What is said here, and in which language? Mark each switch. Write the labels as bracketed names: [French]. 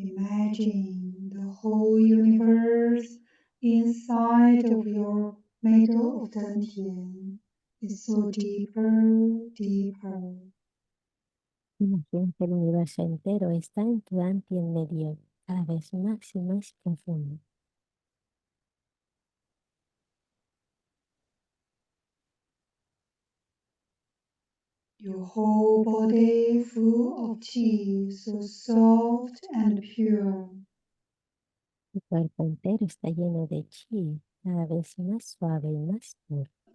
[English] Imagine the whole universe inside of your middle of Dantian is so deeper, deeper. [Spanish] Imagina que el universo entero está en tu en medio, cada vez más y más profundo. [English] Your whole body full of chi, so soft and pure. [Spanish] Tu cuerpo entero está lleno de chi, cada vez más suave y más puro.